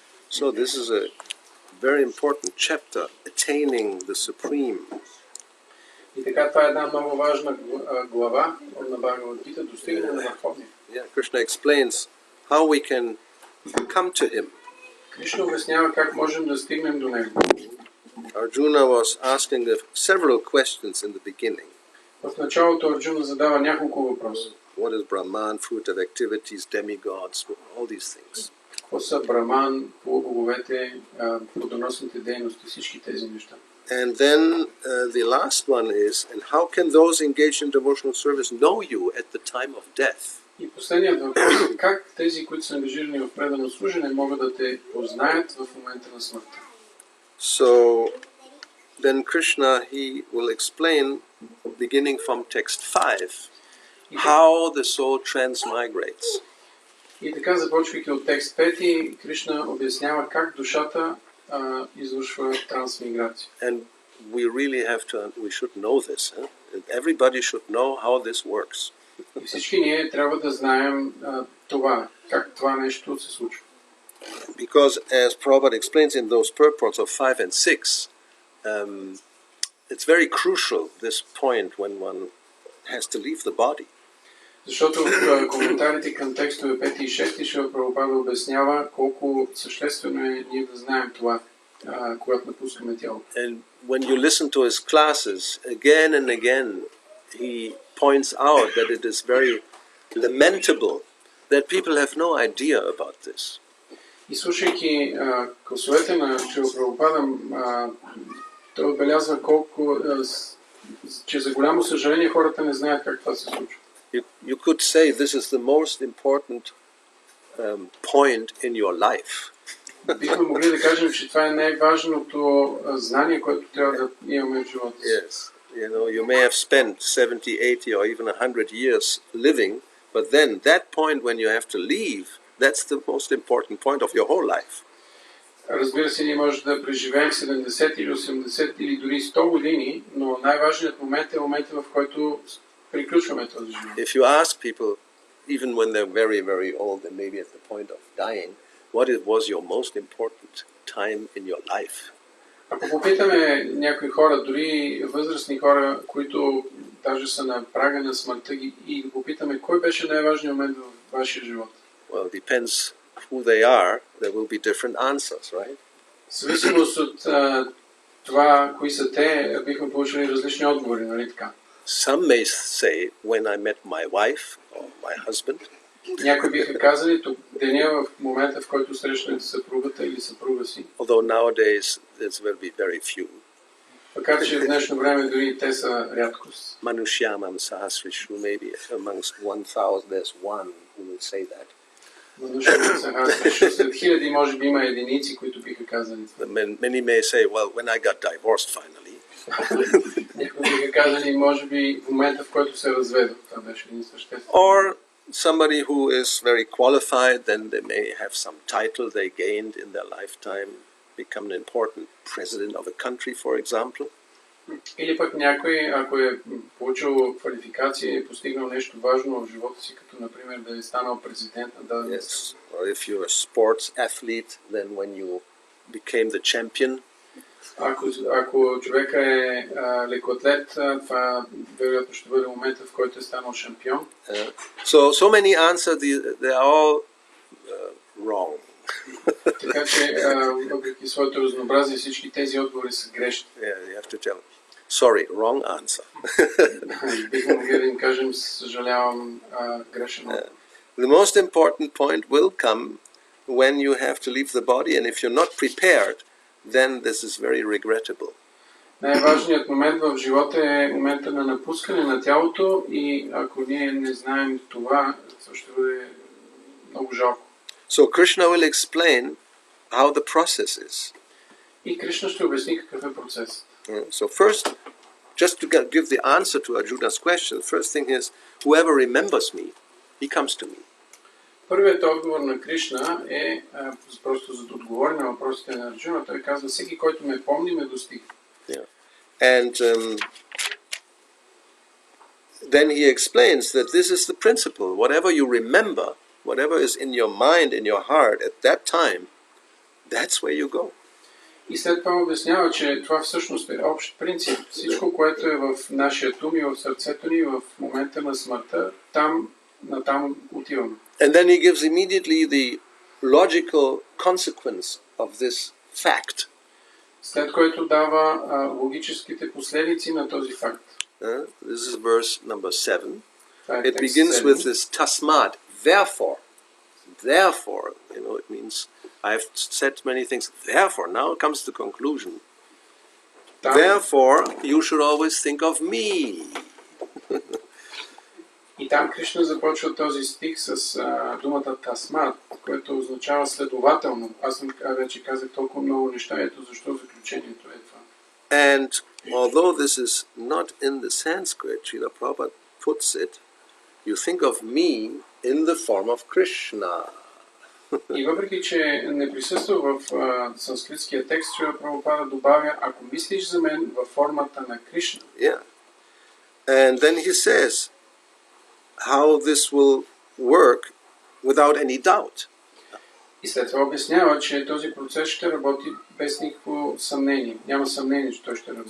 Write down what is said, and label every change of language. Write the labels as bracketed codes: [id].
[en] So this is a very important chapter, attaining the Supreme. [bg] И така, това е една много важна глава от Бхагавад-гита, достигане на Върховния. [en] Yeah, Krishna explains how we can come to him. [bg] Кришна обяснява как можем да стигнем до него. [en] Arjuna was asking several questions in the beginning. [bg] В началото Арджуна задава няколко въпроса. [en] What is Brahman, fruit of activities, demigods, all these things. [bg] Какво са Браман, полубоговете, плодоносните дейности, всички тези неща. [en] And then the last one is, and how can those engaged in devotional service know you at the time of death? [bg] И последният въпрос е как тези, които са ангажирани в предано служене, могат да те познаят в момента на смъртта. [en] So then Krishna, he will explain, beginning from text 5, how the soul transmigrates. [bg] И така, започвайки от текст 5, Кришна обяснява как душата извършва трансмиграция. [en] And we really we should know this. Everybody should know how this works. [bg] И всички ние трябва да знаем това, как това нещо се случва. [en] Because as Prabhupada explains in those purports of 5 and 6, it's very crucial, this point, when one has to leave the body. [bg] Защото в коментарите към текстове 5 и 6 Шрила Прабхупада обяснява колко съществено е ние да знаем това, когато напускаме тялото. [en] And when you listen to his classes, again and again, he points out that it is very lamentable that people have no idea about this. [bg] И слушайки класовете на Шрила Прабхупада, той отбелязва колко, че за голямо съжаление хората не знаят как това се случва. [en] You could say this is the most important point in your life. [bg] Бихме могли да кажем, че това е най-важното знание, което трябва да имаме в живота си. [en] Yes, you may have spent 70, 80 or even 100 years living, but then that point when you have to leave, that's the most important point of your whole life. [bg] Разбира се, ние може да преживеем 70 или 80 или дори 100 години, но най-важният момент е моментът, в който приключваме този живот. [en] If you ask people, even when they're very, very old and maybe at the point of dying, what was your most important time in your life? [bg] Ако попитаме някои хора, дори възрастни хора, които даже са на прага на смъртта и ги попитаме, кой беше най-важният момент в вашия живот? [en] Well, it depends who they are. There will be different answers, right? [bg] В зависимост от това, кои са те, бихме получили различни отговори, нали така? [en] Some may say when I met my wife or my husband. [bg] Някои биха казали деня в момента, в който срещнете съпругата или съпруга си. [en] Although nowadays this will be very few. [bg] Макар че в днешно време дори те са рядкост. [sa] Manushyamam sahasrishu, [en] maybe amongst 1,000 there's one who will say that. [sa] Манушямам сахасрисhu, [bg] след хиляди може би има единици, които биха казали. [en] Many may say, well, when I got divorced finally. [bg] Някои биха казали, може би в момента, в който се разведох. Това беше един съществен. [en] Or somebody who is very qualified, then they may have some title they gained in their lifetime, become an important president of a country, for example. [bg] Или пък някой, ако е получил квалификация и е постигнал нещо важно в живота си, като например да е станал президент на дадена страна. [en] Or if you're a sports athlete, then when you became the champion. [bg] Ако човека е лекоатлет, това вероятно ще бъде момента, в който е станал шампион. [en] So many answers, they are all wrong. [bg] Така че, въпреки своето разнообразие, всички тези отговори са грешни. [en] Yeah, you have to tell. Sorry, wrong answer. [bg] Бихме могли да им кажем, съжалявам, грешен отговор. [en] The most important point will come when you have to leave the body, and if you're not prepared, then this is very regrettable. [bg] Най-важният момент в живота е момента на напускане на тялото и ако ние не знаем това, това ще бъде много жалко. [en] So Krishna will explain how the process is. [bg] И Кришна ще обясни какъв е процесът. [en] So first, just to give the answer to Arjuna's question, the first thing is, whoever remembers me, he comes to me. [bg] Първият отговор на Кришна е, просто за да отговори на въпросите на Арджуна, той казва, всеки, който ме помни, ме достига. [en] Yeah. And then he explains that this is the principle. Whatever you remember, whatever is in your mind, in your heart at that time, that's where you go. [bg] И след това обяснява, че това всъщност е общ принцип. Всичко, което е в нашия ум и в сърцето ни в момента на смъртта, натам отиваме. [en] And then he gives immediately the logical consequence of this fact. [bg] След което дава логическите последици на този факт. [en] This is verse number 7. It begins with this tasmad, therefore. Therefore, it means I've said many things. Therefore, now comes the conclusion. Therefore, you should always think of me. [bg] И там Кришна започва този стих с думата тасмат, което означава следователно. Аз вече казах толкова много неща, ето защо заключението е това. [en] And although this is not in the Sanskrit, Srila Prabhupada puts it, you think of me in the form of Krishna. [bg] И въпреки, че не присъства в санскритския текст, Шрила Прабхупада добавя, ако мислиш за мен във формата на Кришна. [en] Yeah. And then he says how this will work without any doubt. [bg] И след това обяснява, че този процес ще работи без никакво съмнение. Няма съмнение, че той ще работи.